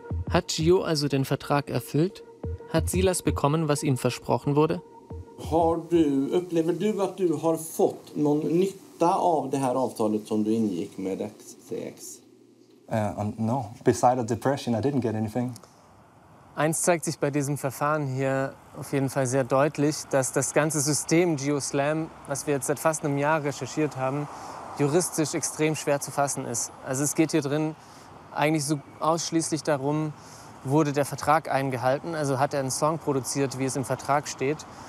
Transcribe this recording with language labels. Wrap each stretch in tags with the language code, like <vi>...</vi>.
<de>Hat Gio also den Vertrag erfüllt? Hat Silas bekommen, was ihm versprochen wurde?</de> <sv>Upplever du att du har fått någon nytta av det här avtalet som du ingick med XCX?</sv> <en>No. Besides depression, I didn't get anything.</en> <de>Eins zeigt sich bei diesem Verfahren hier auf jeden Fall sehr deutlich, dass das ganze System GeoSLAM, was wir jetzt seit fast einem Jahr recherchiert haben, juristisch extrem schwer zu fassen ist. Also es geht hier drin eigentlich so ausschließlich darum, wurde der Vertrag eingehalten, also hat er einen Song produziert, wie es im Vertrag steht.</de>